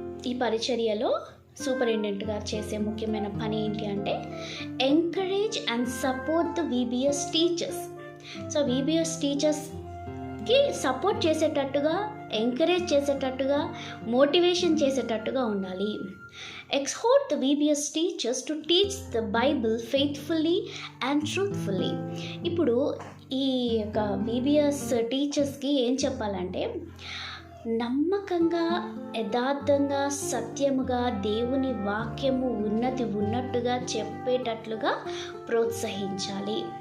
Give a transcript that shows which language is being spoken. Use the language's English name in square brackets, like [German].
[Telugu] ఈ పరిచర్యలో సూపరింటెండెంట్ గారు చేసే ముఖ్యమైన పని ఏంటి అంటే [English] Encourage and support the VBS teachers. [Telugu] So VBS టీచర్స్కి సపోర్ట్ చేసేటట్టుగా, ఎంకరేజ్ చేసేటట్టుగా, మోటివేషన్ చేసేటట్టుగా ఉండాలి. [English] Exhort the VBS teachers to teach the Bible faithfully and truthfully. [Telugu] ఇప్పుడు ఈ యొక్క VBS టీచర్స్కి ఏం చెప్పాలంటే నమ్మకంగా, యథార్థంగా, సత్యముగా దేవుని వాక్యము ఉన్నట్టుగా చెప్పేటట్లుగా ప్రోత్సహించాలి.